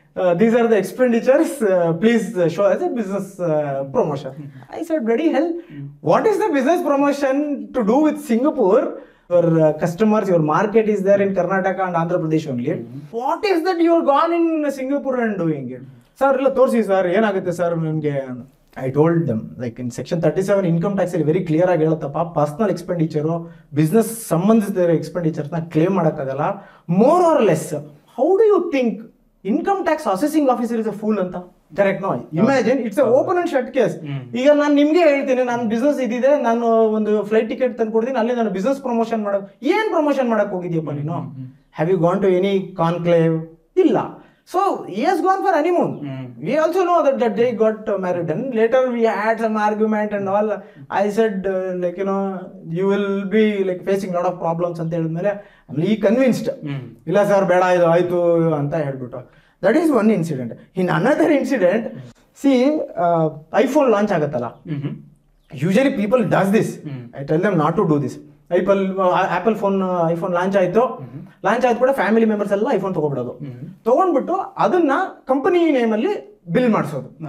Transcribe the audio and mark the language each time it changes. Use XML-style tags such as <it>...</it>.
<en>these are the expenditures, please show as a business promotion. I said, bloody hell, what is the business promotion to do with Singapore? Your customers, your market is there in Karnataka and Andhra Pradesh only. What is that you are gone in Singapore and doing it?</en> <kn>Sir, illa torsi sir, ಏನಾಗುತ್ತೆ sir ನಿಮಗೆ?</kn> <en>I told them, like in section 37 income tax</en> <kn>ಅಲ್ಲಿ</kn> <en>very clear</en> <kn>ಆಗಿ ಹೇಳುತ್ತಪ್ಪ, personal expenditure business ಸಂಬಂಧಿಸಿದ ಎಕ್ಸ್ಪೆಂಡಿಚರ್ಸ್ನ claim ಮಾಡೋಕ್ಕಾಗಲ್ಲ.</kn> <en>More or less, how do you think income tax assessing officer is a fool ಅಂತ? Correct no? Imagine, it's a open and shut case.</en> <kn>ಈಗ ನಾನು ನಿಮ್ಗೆ ಹೇಳ್ತೀನಿ, ನನ್ನ ಬಿಸ್ನೆಸ್ ಇದಿದೆ, ನಾನು ಒಂದು ಫ್ಲೈಟ್ ಟಿಕೆಟ್ ತಂದು ಕೊಡ್ತೀನಿ, ಅಲ್ಲಿ ನಾನು ಬಿಸ್ನೆಸ್ ಪ್ರಮೋಷನ್ ಮಾಡೋದು. ಏನ್ ಪ್ರಮೋಷನ್ ಮಾಡಕ್ ಹೋಗಿದ್ಯಪ್ಪ ನೀನು?</kn> <en>Have you gone to any conclave?</en> <kn>ಇಲ್ಲ.</kn> <en>So he has gone for honeymoon. We also know that they got married, and later we had some argument and all. I said like, you know, you will be like facing lot of problems</en> <kn>ಅಂತ ಹೇಳಿದ್ಮೇಲೆ ಆಮೇಲೆ ಈ convinced, ಇಲ್ಲ sir ಬೇಡ ಇದು ಆಯ್ತು ಅಂತ ಹೇಳ್ಬಿಟ್ಟು.</kn> <en>That is one incident. In another incident, see iPhone</en> <kn>launch ಆಗುತ್ತಲ್ಲ,</kn> <en>Usually people does this. I tell them not to do this.</en> <kn>Apple iPhone launch ಆಯ್ತು ಕೂಡ ಫ್ಯಾಮಿಲಿ ಮೆಂಬರ್ಸ್ ಎಲ್ಲ ಐಫೋನ್ ತಗೊಬಿಡೋದು. ತಗೊಂಡ್ಬಿಟ್ಟು ಅದನ್ನ ಕಂಪನಿ ನೇಮಲ್ಲಿ ಬಿಲ್ ಮಾಡಿಸೋದು.</kn>